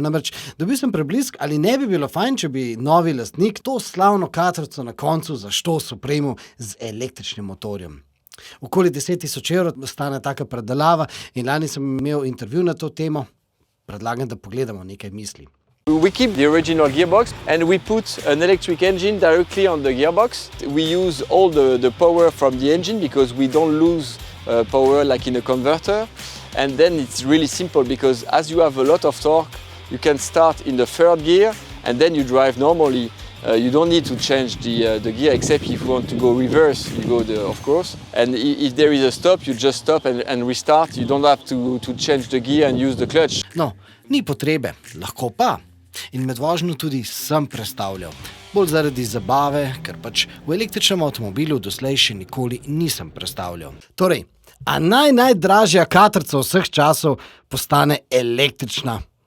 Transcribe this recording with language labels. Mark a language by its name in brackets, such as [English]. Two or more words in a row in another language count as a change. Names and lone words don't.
[Slovenian] Namreč dobil sem preblisk, ali ne bi bilo fajn, če bi novi lastnik to slavno katrco na koncu za štos opremil z električnim motorjem. Okoli 10.000 evrov stane taka predelava in lani sem imel intervju na to temo. Predlagam, da pogledamo nekaj misli. [English] We keep the original gearbox and we put an electric engine directly on the gearbox. We use all the power from the engine because we don't lose power like in a converter. And then it's really simple because as you have a lot of torque, you can start in the third gear and then you drive normally. You don't need to change the gear except if you want to go reverse, you go of course. And if there is a stop, you just stop and restart. You don't have to change the gear and use the clutch. [Slovenian] No, ni potrebe, lahko pa. In med vožnjo tudi sem prestavljal. Bolj zaradi zabave, ker pač v električnem avtomobilu doslej še nikoli nisem prestavljal. Torej, a najdražja katrca vseh časov postane električna?